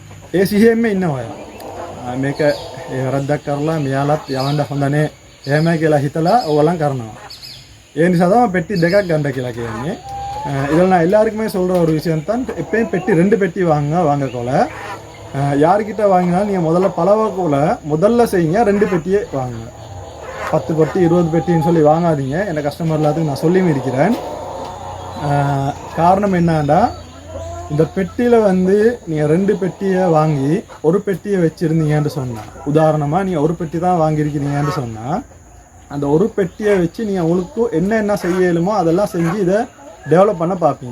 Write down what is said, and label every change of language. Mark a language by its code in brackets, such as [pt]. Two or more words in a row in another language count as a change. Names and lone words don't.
[si] ඒ සිහියෙන්ම ඉන්නවා ඔයා. මේක වැරද්දක් කරලා මෙයාලත් යවන්න හොඳ නෑ එහෙම කියලා හිතලා ඕගොල්ලන් කරනවා. ඒ නිසා [ta] தான் பெட்டி [si] දෙකක් ගන්න කියලා කියන්නේ. [ta] இதில் நான் எல்லாருக்குமே சொல்கிற ஒரு விஷயம் தான், எப்பயும் பெட்டி 2 பெட்டி வாங்கக்கோல யார்கிட்ட வாங்கினாலும் நீங்கள் முதல்ல பழவக்கோல முதல்ல செய்யுங்க 2 பெட்டியே வாங்குங்க. 10 பெட்டி 20 பெட்டின்னு சொல்லி வாங்காதீங்க. என் கஸ்டமர் எல்லாத்துக்கும் நான் சொல்லியும் இருக்கிறேன். காரணம் என்னன்னா, இந்த பெட்டியில் வந்து நீங்கள் 2 பெட்டியை வாங்கி ஒரு பெட்டியை வச்சுருந்தீங்கன்னு சொன்னால், உதாரணமாக நீங்கள் ஒரு பெட்டி தான் வாங்கியிருக்கிறீங்கன்னு சொன்னால், அந்த ஒரு பெட்டியை வச்சு நீங்கள் உங்களுக்கு என்ன செய்யலுமோ அதெல்லாம் செஞ்சு இதை டெவலப் பண்ண பார்ப்பீங்க.